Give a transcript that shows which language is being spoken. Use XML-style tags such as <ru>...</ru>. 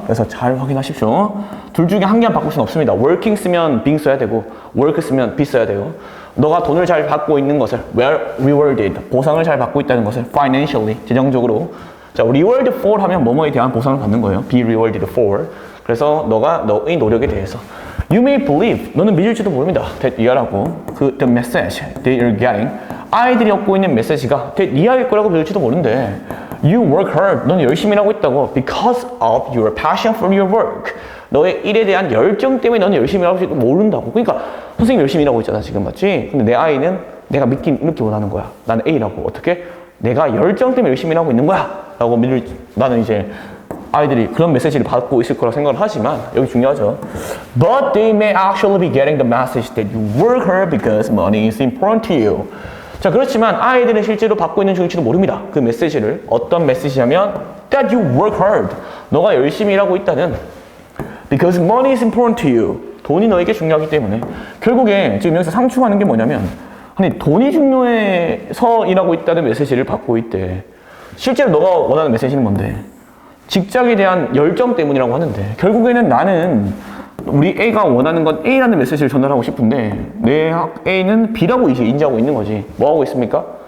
<ko>그래서 잘 확인하십시오. 둘 중에 한 개만 바꿀 수는 없습니다. working 쓰면 being 써야 되고 work 쓰면 be 써야 돼요. 너가 돈을 잘 받고 있는 것을</ko> <en>well rewarded,</en> <ko>보상을 잘 받고 있다는 것을</ko> <en>financially,</en> <ko>재정적으로. 자, reward for 하면 뭐뭐에 대한 보상을 받는 거예요.</ko> <en>be rewarded for.</en> <ko>그래서 너의 노력에 대해서.</ko> <en>You may believe,</en> <ko>너는 믿을지도 모릅니다.</ko> <en>that</en> <ko>이하라고</ko> <en>the message they are getting,</en> <ko>아이들이 얻고 있는 메시지가</ko> <en>that</en> <ko>이하일 거라고 믿을지도 모르는데</ko> <en>you work hard,</en> <ko>너는 열심히 일하고 있다고</ko> <en>because of your passion for your work.</en> <ko>너의 일에 대한 열정 때문에 너는 열심히 일하고 있을지도 모른다고. 그러니까 선생님 열심히 일하고 있잖아 지금, 맞지? 근데 내 아이는 내가 믿긴 이렇게 원하는 거야. 나는 A라고. 어떻게? 내가 열정 때문에 열심히 일하고 있는 거야 라고 나는 이제 아이들이 그런 메시지를 받고 있을 거라고 생각을 하지만 여기 중요하죠.</ko> <en>But they may actually be getting the message that you work hard because money is important to you.</en> <ko>자, 그렇지만 아이들은 실제로 받고 있는 중일지도 모릅니다. 그 메시지를. 어떤 메시지냐면</ko> <en>that you work hard.</en> <ko>너가 열심히 일하고 있다는</ko> <en>because money is important to you.</en> <ko>돈이 너에게 중요하기 때문에. 결국에 지금 여기서 상충하는 게 뭐냐면 아니 돈이 중요해서 일하고 있다는 메시지를 받고 있대. 실제로 너가 원하는 메시지는 뭔데? 직장에 대한 열정 때문이라고 하는데 결국에는 나는 우리 A가 원하는 건 A라는 메시지를 전달하고 싶은데 내 A는 B라고 이제 인지하고 있는 거지. 뭐 하고 있습니까?</ko>